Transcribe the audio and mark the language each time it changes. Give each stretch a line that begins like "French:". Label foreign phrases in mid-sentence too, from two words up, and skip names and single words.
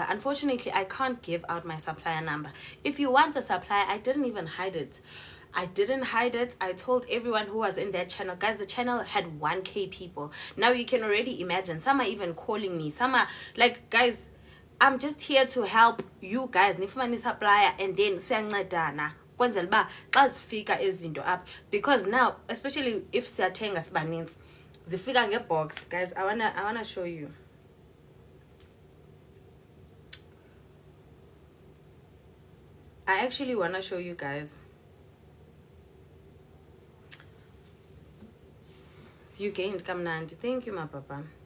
English: Unfortunately, I can't give out my supplier number. If you want a supplier, I didn't even hide it. I told everyone who was in that channel. Guys, the channel had 1K people. Now you can already imagine. Some are even calling me. Some are like, guys, I'm just here to help you guys.
Xhosa: Nifumani supplier
English: and then
Xhosa: siyancedana. Kwenzela ba xa zifika izinto up,
English: because now, especially if
Xhosa: siyathenga sibaninzi, zifika ngebox.
English: Guys, I wanna show you. I actually wanna show you guys. You gained kamnandi. Thank you, my papa.